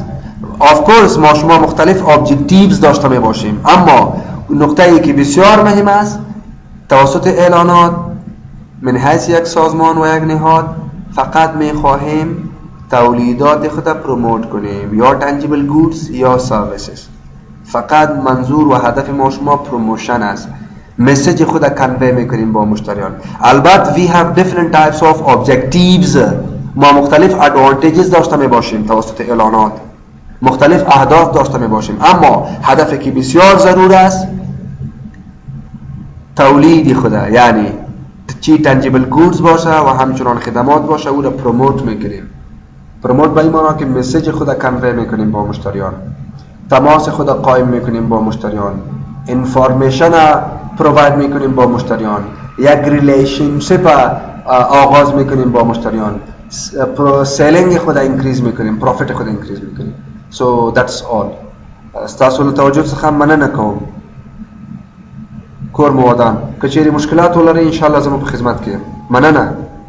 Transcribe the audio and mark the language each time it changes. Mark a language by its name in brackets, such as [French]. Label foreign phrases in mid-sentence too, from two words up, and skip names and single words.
[English] of course [Persian] ما شما مختلف objectives داشته می باشیم، اما نقطه‌ای که بسیار مهم است توسط اعلانات من حیث یک سازمان و یک نهاد فقط می خواهیم تولیدات خود پروموت کنیم یا [English] tangible goods [Persian] یا services. فقط منظور و هدف ما شما پروموشن است، مسیج خود کنوی میکنیم با مشتریان. [English] البته we have different types of objectives، [Persian] ما مختلف advantages داشته می باشیم توسط اعلانات، مختلف اهداف داشته می باشیم، اما هدفی که بسیار ضرور است تولید خود، یعنی چی [English] tangible goods [Persian] باشه و همچنان خدمات باشه او را پروموت میکنیم. پروموت به این معنی که مسیج خود کنوی میکنیم با مشتریان، تماس خود قائم میکنیم با مشتریان، [English] information provide [Persian] میکنیم با مشتریان، یک ریلیشنشپ آغاز میکنیم با مشتریان، سیلینگ خود انکریز میکنیم، پروفیت خود انکریز میکنیم. [English] So that's all. [Pashto] استاسو له توجه څخه مننه کوم. کور مو ودان. کچېری مشکلات ولرئ ان شاء الله زموږ په خدمت کې. مننه.